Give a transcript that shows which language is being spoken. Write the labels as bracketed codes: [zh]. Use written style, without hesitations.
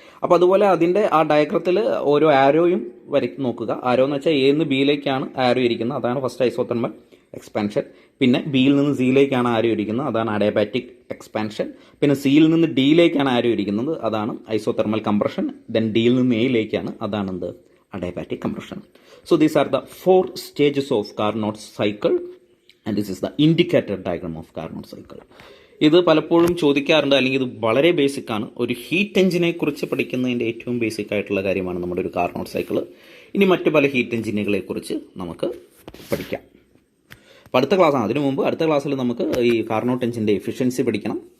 [ml] അപ്പോൾ അതുപോലെ അതിൻ്റെ ആ ഡയഗ്രത്തിൽ ഓരോ ആരോയും വരയ്ക്ക് നോക്കുക. ആരോ എന്ന് വെച്ചാൽ എന്ന് ബിയിലേക്കാണ് ആരോ ഇരിക്കുന്നത്, അതാണ് ഫസ്റ്റ് ഐസോതെർമൽ എക്സ്പാൻഷൻ. പിന്നെ ബിയിൽ നിന്ന് സിയിലേക്കാണ് ആരോ ഇരിക്കുന്നത്, അതാണ് അഡിയാബാറ്റിക് എക്സ്പാൻഷൻ. പിന്നെ സിയിൽ നിന്ന് ഡിയിലേക്കാണ് ആരോ ഇരിക്കുന്നത്, അതാണ് ഐസോതെർമൽ കംപ്രഷൻ. ദെൻ ഡിയിൽ നിന്ന് എയിലേക്കാണ്, അതാണ് എന്ത്? [en] Adiabatic compression. So these are the 4 stages of Carnot cycle, and this is the indicator diagram of Carnot cycle. [ml] ഇത് പലപ്പോഴും ചോദിക്കാറുണ്ട്, അല്ലെങ്കിൽ ഇത് വളരെ ബേസിക് ആണ്. ഒരു ഹീറ്റ് എഞ്ചിനെ കുറിച്ച് പഠിക്കുന്നതിൻ്റെ ഏറ്റവും ബേസിക് ആയിട്ടുള്ള കാര്യമാണ് നമ്മുടെ ഒരു കാർനോട്ട് സൈക്കിൾ. ഇനി മറ്റു പല ഹീറ്റ് എഞ്ചിനുകളെ കുറിച്ച് നമുക്ക് പഠിക്കാം. അപ്പോൾ അടുത്ത ക്ലാസ്സാണ്. അതിനു മുമ്പ് അടുത്ത ക്ലാസ്സിൽ നമുക്ക് ഈ കാർനോട്ട് എഞ്ചിൻ്റെ എഫിഷ്യൻസി പഠിക്കണം.